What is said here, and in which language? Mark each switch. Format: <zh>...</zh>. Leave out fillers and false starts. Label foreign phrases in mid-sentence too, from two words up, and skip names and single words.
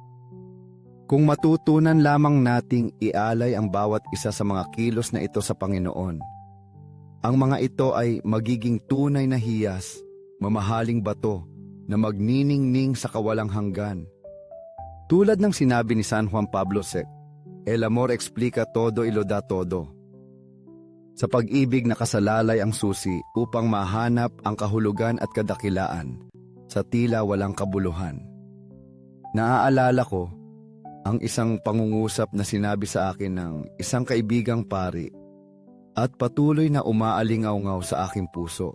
<tl>Kung matutunan lamang nating ialay ang bawat isa sa mga kilos na ito sa Panginoon, ang mga ito ay magiging tunay na hiyas, mamahaling bato na magniningning sa kawalang hanggan. Tulad ng sinabi ni San Juan Pablo II,</tl> <es>El amor explica todo y lo da todo.</es> <tl>Sa pag-ibig nakasalalay ang susi upang mahanap ang kahulugan at kadakilaan sa tila walang kabuluhan. Naaalala ko ang isang pangungusap na sinabi sa akin ng isang kaibigang pari at patuloy na umaalingaw-ngaw sa aking puso.</tl>